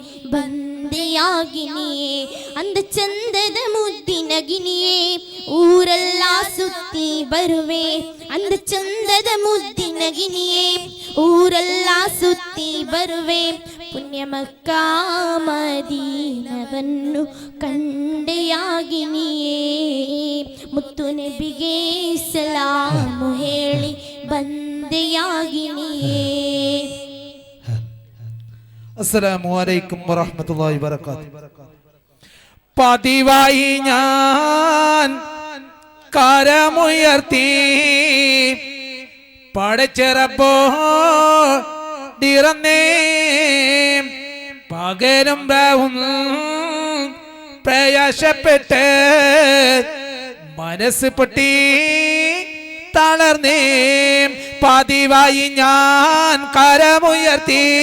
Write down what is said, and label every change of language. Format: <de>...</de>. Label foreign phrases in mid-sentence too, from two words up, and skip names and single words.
<kn>ಬಂದೆಯಾಗಿನಿಯೇ ಅಂದ ಚಂದದ ಮುದ್ದಿನಗಿನಿಯೇ ಊರೆಲ್ಲ ಸುತ್ತಿ ಬರುವೆ ಅಂದ ಚಂದದ ಮುದ್ದಿನಗಿನಿಯೇ ಊರೆಲ್ಲ ಸುತ್ತಿ ಬರುವೆ ಪುಣ್ಯ ಮಕ್ಕಾ ಮದೀನವನ್ನು ಕಂಡೆಯಾಗಿನಿಯೇ ಮುತ್ತು ನಬಿಗೆ ಸಲಾಮು ಹೇಳಿ ಬಂದೆಯಾಗಿನಿಯೇ.</kn> <ar>السلام عليكم ورحمة الله وبركاته.</ar> <ml>പതിവായി ഞാൻ കരമുയർത്തി പടച്ചിറപ്പോടിറന്നേ പകലും രാവും പ്രയാസപ്പെട്ട് മനസ്സ് പൊട്ടി തളർന്നേ പതിവായി ഞാൻ കരമുയർത്തി</ml>